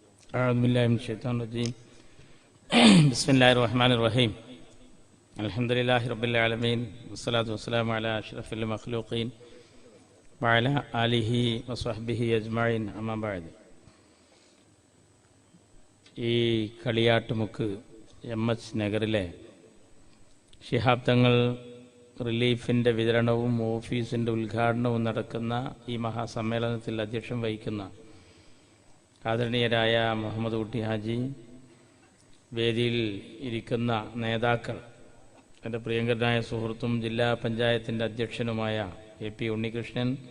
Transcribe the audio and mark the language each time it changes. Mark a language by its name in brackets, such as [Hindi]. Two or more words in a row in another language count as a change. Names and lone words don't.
[Arabic] أعوذ بالله من الشيطان الرجيم بسم الله الرحمن الرحيم الحمد لله رب العالمين والصلاة والسلام على أشرف المخلوقين وعلى آله وصحبه أجمعين أما بعد. [Malayalam] ഈ കളിയാട്ടുമുക്ക് MH നഗറിലെ ശിഹാബ് തങ്ങൾ റിലീഫിൻ്റെ വിതരണവും ഓഫീസിൻ്റെ ഉദ്ഘാടനവും നടക്കുന്ന ഈ മഹാസമ്മേളനത്തിൽ അധ്യക്ഷം വഹിക്കുന്ന ആദരണീയരായ മുഹമ്മദ് കുട്ടി ഹാജി, വേദിയിൽ ഇരിക്കുന്ന നേതാക്കൾ, എൻ്റെ പ്രിയങ്കരനായ സുഹൃത്തും ജില്ലാ പഞ്ചായത്തിൻ്റെ അധ്യക്ഷനുമായ AP ഉണ്ണികൃഷ്ണൻ,